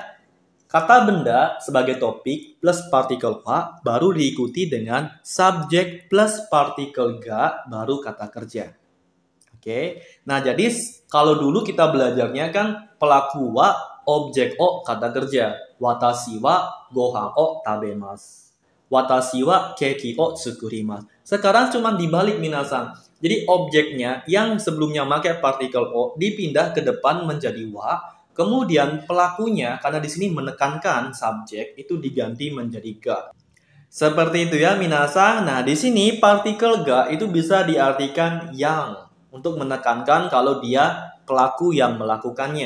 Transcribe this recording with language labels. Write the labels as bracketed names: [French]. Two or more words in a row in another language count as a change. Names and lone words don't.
[Indonesian] Kata benda sebagai topik plus partikel wa baru diikuti dengan subjek plus partikel ga baru kata kerja. Oke. Nah, jadi kalau dulu kita belajarnya kan pelaku wa, objek o kata kerja. [Japanese] 私はご飯を食べます. 私はケーキを作ります. [Indonesian] Sekarang cuma dibalik minasang. Jadi objeknya yang sebelumnya pakai partikel o dipindah ke depan menjadi wa. Kemudian pelakunya karena di sini menekankan subjek itu diganti menjadi ga. Seperti itu ya minasang. Nah, di sini partikel ga itu bisa diartikan yang untuk menekankan kalau dia pelaku yang melakukannya.